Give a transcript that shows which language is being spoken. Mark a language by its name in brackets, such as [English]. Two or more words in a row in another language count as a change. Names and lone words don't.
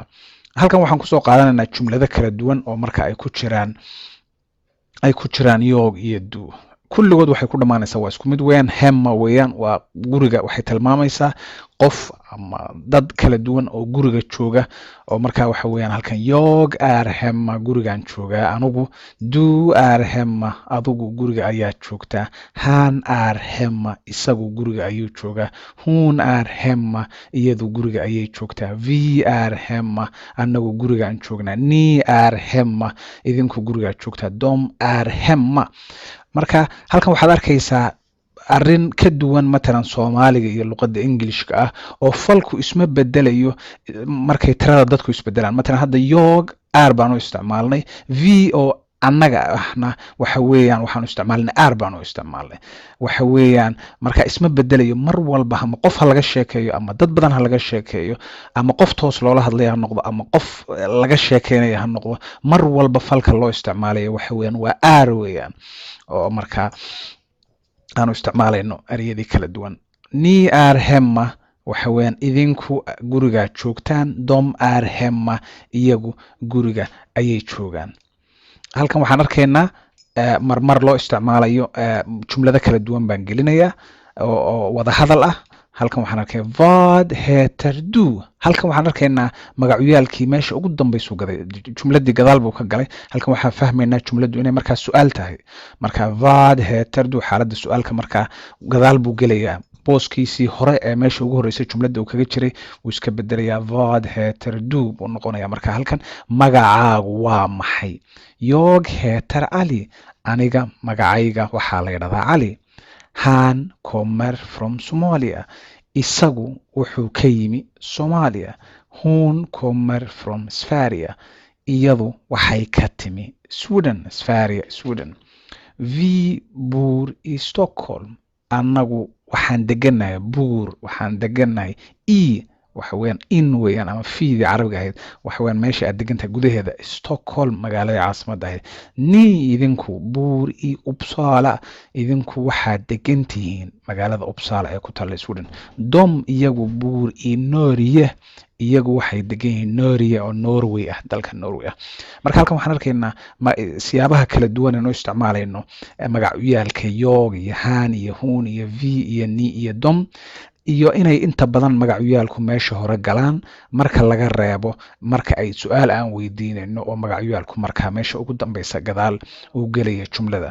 [Somali] halkan waxaan kusoo qaadanaynaa jumlado kala duwan oo marka ay ku jiraan yog iyo du. kulligood waxay ku dhammaanaysaa waa isku mid weeyaan. hemma weeyaan waa guriga, waxay tilmaamaysaa qof ama dad kala duwan oo guriga jooga oo markaa waxa weeyaan halkan [Swedish] jag är hemma, [Somali] gurigaan joogaa anigu. [Swedish] Du är hemma, [Somali] adigu guriga ayaa joogtaa. [Swedish] Han är hemma, [Somali] isagu guriga ayuu joogaa. [Swedish] Hon är hemma, [Somali] iyadu guriga ayay joogtaa. [Swedish] Vi är hemma, [Somali] anagu gurigaan joognaa. [Swedish] Ni är hemma, [Somali] idinku gurigaa joogtaa. [Swedish] Dom är hemma. [Somali] marka halkan waxaad arkaysaa arrin ka duwan matalan Soomaaliga iyo luqadda Englishka ah oo falku isma bedelayo markay tirada dadku isbedelaan. Matalan hadda yoog aar baan u isticmaalnay, v oo annaga ahna waxa weeyaan waxaan u isticmaalnay aar baan u isticmaalnay. Waxa weeyaan marka isma bedelayo mar walba ama qof ha laga sheekeeyo ama dad badan ha laga sheekeeyo ama qof toos loola hadlaya ha noqdo ama qof laga sheekeynaya ha noqdo, mar walba falka loo isticmaalayo waxa weeyaan waa aar weeyaan. oo marka aanu isticmaalayno ereyadii kala duwan. [Swedish] Ni är hemma [Somali] waxa weeyaan idinku guriga joogtaan, [Swedish] dom är hemma [Somali] iyagu guriga ayay joogaan. Halkan waxaan arkaynaa marmar loo isticmaalayo jumlada kala duwan baan gelinayaa oo wada hadal ah. Halkan waxaan arkay [Swedish] vad heter du. [Somali] Halkan waxaan arkaynaa magacyaalkii meesha ugu dambaysu gaday, jumladii gadaal buu ka galay. Halkan waxaan fahmaynaa jumladu inay markaa su'aal tahay. Marka [Swedish] vad heter du [Somali] xaaladda su'aalka markaa gadaal buu gelayaa. booskiisii hore ee meesha ugu horeysay jumladda uu kaga jiray wuu iska bedelayaa, [Swedish] vad heter du [Somali] buu noqonayaa. Marka halkan magacaagu waa maxay? [Swedish] Jag heter Ali. [Somali] Aniga magacayga waxaa la yidhahdaa Cali. [Swedish] Han kommer from Somalia. [Somali] Isagu wuxuu ka yimi Soomaaliya. [Swedish] Hon kommer from Sverige. [Somali] Iyadu waxay ka timi Sweden. [Swedish] Sverige, Sweden. Vi bor i Stockholm. [Somali] Annagu waxaan deganahay waxaan deganahay waxa weeyaan in weeyaan ama fiidii carabiga ahayd waxa weeyaan meesha aad degantahay gudaheeda Stockholm magaalada caasimadda ahayd. [Swedish] Ni idinku bor i Uppsala. [Somali] Idinku waxaad degan tihiin magaalada Uppsala ee ku taalla Sweden. [Swedish] Dom iyagu bor i Norge. [Somali] Iyagu waxay degan yihiin Norge oo Norway ah, dalka Norway ah. Marka halkan waxaan arkaynaa siyaabaha kala duwan ee noo isticmaalayno magacyaalka yoog iyo han iyo hun iyo v iyo ni iyo dom, iyo inay inta badan magacyaalku meesha hore galaan marka laga reebo marka ay su'aal aan weydiinayno oo magacyaalku markaa meesha ugu dambaysa gadaal uu gelaya jumlada.